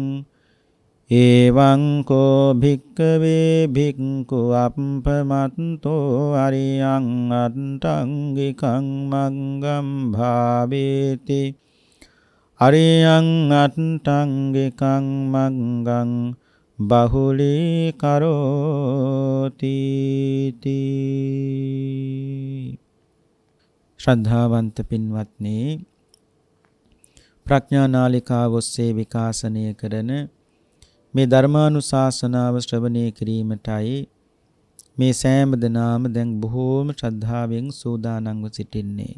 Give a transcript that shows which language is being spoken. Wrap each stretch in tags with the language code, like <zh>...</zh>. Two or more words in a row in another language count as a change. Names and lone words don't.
<pi>එවං කෝ භික්ඛවේ භික්ඛු අප්පමත්තෝ අරියං අට්ඨංගිකං මග්ගං භාවේති අරියං අට්ඨංගිකං මග්ගං බහුලී කරෝති</pi> <si>ශ්‍රද්ධාවන්ත පින්වත්නි ප්‍රඥා නාලිකාව ඔස්සේ විකාශනය කරන මේ ධර්මානුශාසනාව ශ්‍රවණය කිරීමටයි මේ සෑම දිනම දැන් බොහෝම ශ්‍රද්ධාවෙන් සූදානම්ව සිටින්නේ.</si>